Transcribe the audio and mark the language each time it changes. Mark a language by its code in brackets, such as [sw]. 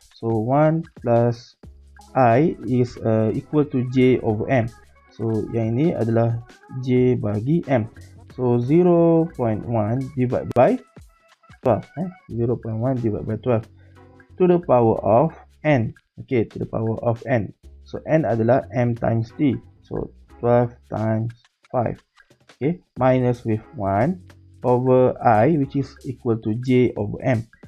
[en] So 1 plus I is equal to J over M. [ms] So yang ini adalah J bagi M. [en] So 0.1 divided by 12. 0.1 divided by 12 to the power of N. Okay, to the power of N. So N adalah M times T. So 12 times 5. Okay, minus with 1 over I, which is equal to J over M.